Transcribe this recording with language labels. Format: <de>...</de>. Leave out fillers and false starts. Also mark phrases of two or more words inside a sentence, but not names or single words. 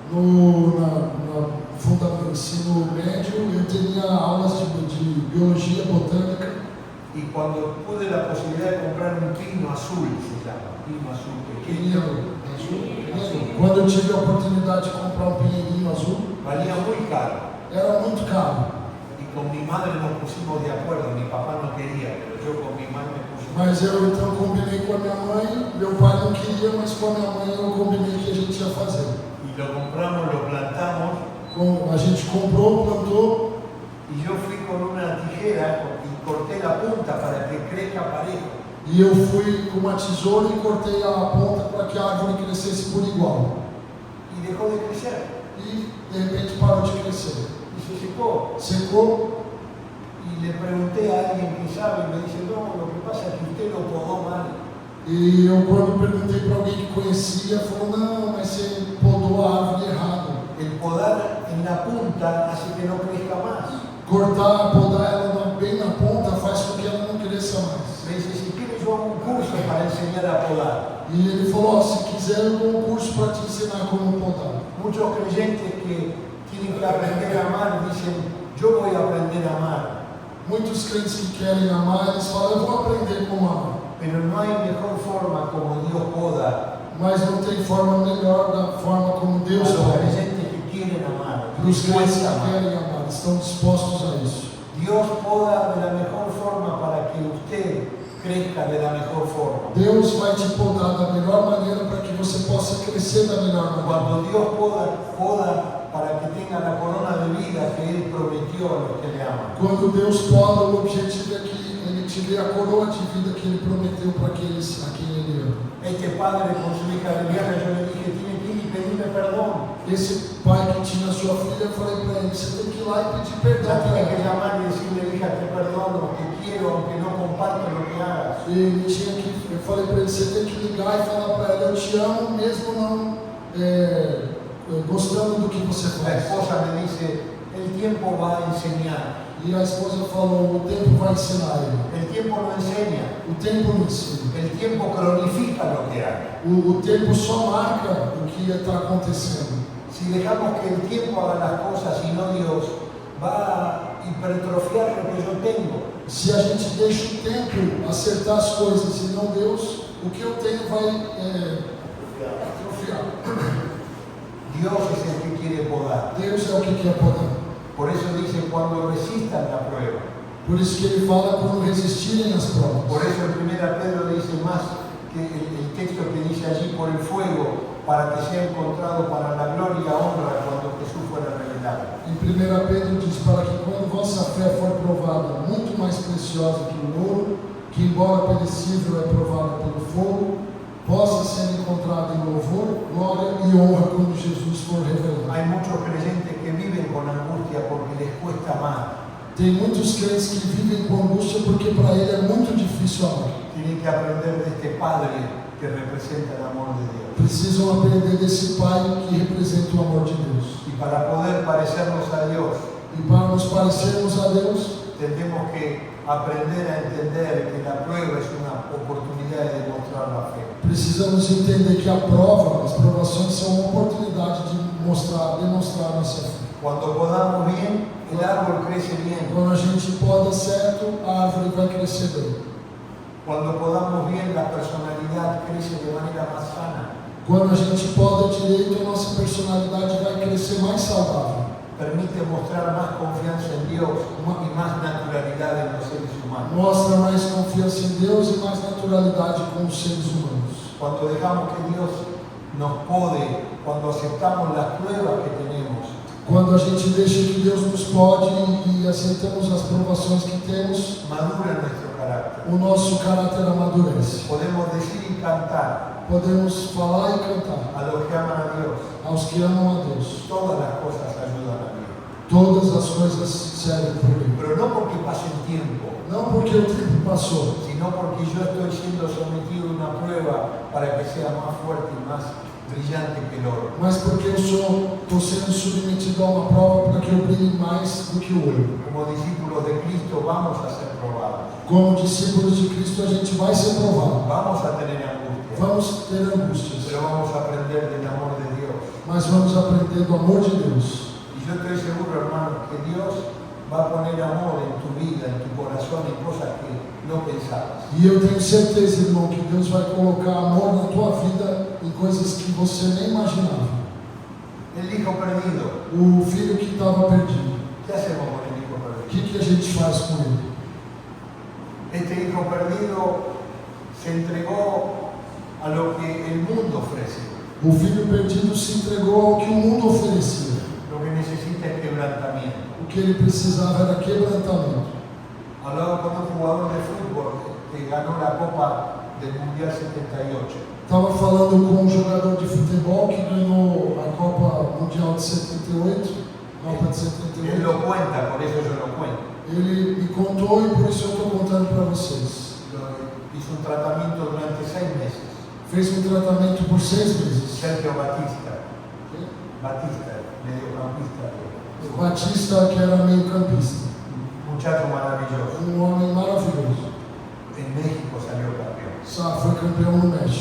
<pt>No ensino médio, eu tinha aulas de biologia, botânica.</pt> <es>Y cuando pude la posibilidad de comprar un pino azul, se llama, pino azul pequeño,</es> <pt>Quando eu tive a oportunidade de comprar um pinheirinho azul,</pt> <es>valía muy caro.</es> <pt>era muito caro.</pt> <es>Y con mi madre nos pusimos de acuerdo, mi papá no quería, pero yo con mi madre me puse.</es> <pt>Mas eu então combinei com a minha mãe, meu pai não queria, mas com a minha mãe eu combinei que a gente ia fazer.</pt> <es>Y lo compramos, lo plantamos,</es> <pt>A gente comprou, plantou,</pt> <es>y yo fui con una tijera y corté la punta para que crezca parejo.</es> <pt>e eu fui com uma tesoura e cortei a ponta para que a árvore crescesse por igual.</pt> <es>Y dejó de crecer.</es> <pt>E de repente parou de crescer.</pt> <es>Y se secó.</es> <pt>Secou,</pt> <es>Y le pregunté a alguien que sabe, y me dice, no, lo que pasa es que usted lo podó mal.</es> <pt>e eu quando perguntei para alguém que conhecia, falou: não, mas você podou a árvore errado.</pt> <es>El podar en la punta hace que no crezca más.</es> <pt>Cortar, podar ela bem na ponta faz com que ela não cresça mais.</pt> <es>Me dice, si quieres yo hago un curso para enseñar a podar.</es> <pt>E ele falou: se quiser eu dou um curso para te ensinar como podar.</pt> <es>Muchos creyentes que tienen que aprender a amar dicen, yo voy a aprender a amar.</es> <pt>Muitos crentes que querem amar, eles falam: eu vou aprender como amar.</pt> <es>Pero no hay mejor forma como Dios poda</es> <pt>Mas não tem forma melhor da forma como a Deus</pt> <es>los poda. creyentes que quieren amar,</es> <pt>Para os crentes</pt> <es>dispuestos que a amar.</es> <pt>querem amar, estão dispostos a isso.</pt> <es>Dios poda de la mejor forma para que usted crezca de la mejor forma.</es> <pt>Deus vai te podar da melhor maneira para que você possa crescer da melhor maneira.</pt> <es>Cuando Dios poda para que tenga la corona de vida que Él prometió a los que le aman.</es> <pt>Quando Deus poda, o objetivo é que Ele te dê a coroa de vida que Ele prometeu para aqueles a quem Ele ama.</pt> <es>Este padre con su hija lesbiana, yo le dije, tiene que ir y pedirme perdón.</es> <pt>esse pai que tinha a sua filha, eu falei para ele, você tem que ir lá e pedir perdão</pt> <es>Ya para tiene que</es> <pt>ela.</pt> <es>llamar y decirle, hija, te perdono, te quiero, aunque no comparto lo que hagas.</es> <pt>Eu falei para ele, você tem que ligar e falar para ela, eu te amo, mesmo não gostando do que você</pt> <es>La</es> <pt>faz.</pt> <es>esposa me dice, el tiempo va a enseñar.</es> <pt>E a esposa falou, o tempo vai ensinar ele.</pt> <es>El tiempo no enseña,</es> <pt>O tempo não ensina.</pt> <es>el tiempo cronifica lo que haga.</es> <pt>O tempo só marca o que está acontecendo.</pt> <es>Si dejamos que el tiempo haga las cosas y no Dios, va a hipertrofiar lo que yo tengo.</es> <pt>Se a gente deixa o tempo acertar as coisas e não Deus, o que eu tenho vai atrofiar.</pt> <es>Dios es el que quiere podar.</es> <pt>Deus é o que quer podar.</pt> <es>Por eso dice, cuando resistan la prueba.</es> <pt>Por isso que ele fala quando resistirem as provas.</pt> <es>Por eso en 1 Pedro dice más que el texto que dice allí, por el fuego, para que sea encontrado para la gloria y honra cuando Jesús fuera revelado.</es> <pt>Em 1 Pedro diz, para que quando vossa fé for provada, muito mais preciosa que o ouro, que embora perecível é provada pelo fogo, possa ser encontrada em louvor, glória e honra quando Jesus for revelado.</pt> <es>Hay muchos creyentes que viven con angustia porque les cuesta amar.</es> <pt>Tem muitos crentes que vivem com angústia porque para ele é muito difícil amar.</pt> <es>Tienen que aprender de este Padre que representa el amor de Dios.</es> <pt>Precisam aprender desse Pai que representa o amor de Deus.</pt> <es>Y para poder parecernos a Dios,</es> <pt>E para nos parecermos a Deus,</pt> <es>tenemos que aprender a entender que la prueba es una oportunidad de demostrar la fe.</es> <pt>precisamos entender que a prova, as provações são uma oportunidade de demonstrar nossa fé.</pt> <es>Cuando podamos bien, el árbol crece bien.</es> <pt>Quando a gente poda certo, a árvore vai crescer bem.</pt> <es>Cuando podamos bien, la personalidad crece de manera más sana.</es> <pt>Quando a gente poda direito, a nossa personalidade vai crescer mais saudável.</pt> <es>Permite mostrar más confianza en Dios y más naturalidad en los seres humanos.</es> <pt>Mostra mais confiança em Deus e mais naturalidade com os seres humanos.</pt> <es>Cuando dejamos que Dios nos pode, cuando aceptamos las pruebas que tenemos,</es> <pt>Quando a gente deixa que Deus nos pode e aceitamos as provações que temos,</pt> <es>madura nuestro carácter.</es> <pt>o nosso caráter amadurece.</pt> <es>Podemos decir y cantar</es> <pt>Podemos falar e cantar</pt> <es>a los que aman a Dios.</es> <pt>aos que amam a Deus.</pt> <es>Todas las cosas ayudan a Dios.</es> <pt>Todas as coisas servem por mim.</pt> <es>Pero no porque pase el tiempo,</es> <pt>Não porque o tempo passou,</pt> <es>sino porque yo estoy siendo sometido a una prueba para que sea más fuerte y más brillante que el oro.</es> <pt>mas porque eu estou sendo submetido a uma prova para que eu brilhe mais do que o ouro.</pt> <es>Como discípulos de Cristo vamos a ser probados.</es> <pt>Como discípulos de Cristo, a gente vai ser provado.</pt> <es>Vamos a tener angustia,</es> <pt>Vamos ter angústias,</pt> <es>pero vamos a aprender del amor de Dios.</es> <pt>mas vamos aprender do amor de Deus.</pt> <es>Y yo estoy seguro, hermano, que Dios va a poner amor en tu vida, en tu corazón, en cosas que no pensabas.</es> <pt>E eu tenho certeza, irmão, que Deus vai colocar amor na tua vida em coisas que você nem imaginava.</pt> <es>El hijo perdido.</es> <pt>O filho que estava perdido,</pt> <es>¿Qué hacemos con el hijo o perdido?</es> <pt>que a gente faz com ele?</pt> <es>Este hijo perdido se entregó a lo que el mundo ofrece.</es> <pt>O filho perdido se entregou ao que o mundo oferecia.</pt> <es>Lo que necesita es quebrantamiento.</es> <pt>O que ele precisava era quebrantamento.</pt> <es>Hablaba con un jugador de fútbol que ganó la Copa del Mundial 78.</es> <pt>Estava falando com um jogador de futebol que ganhou a Copa Mundial de 78, Copa de</pt> <es>Él</es> <pt>78.</pt> <es>lo cuenta, por eso yo lo cuento.</es> <pt>Ele me contou e por isso eu estou contando para vocês.</pt> <es>Hizo un tratamiento durante 6 meses.</es> <pt>Fez um tratamento por 6 meses.</pt> <es>Sergio Batista, mediocampista,</es> <pt>Batista, que era meio campista.</pt> <es>un muchacho maravilloso.</es> <pt>Um homem maravilhoso.</pt> <es>En México salió campeón,</es> <pt>Foi campeão no México.</pt>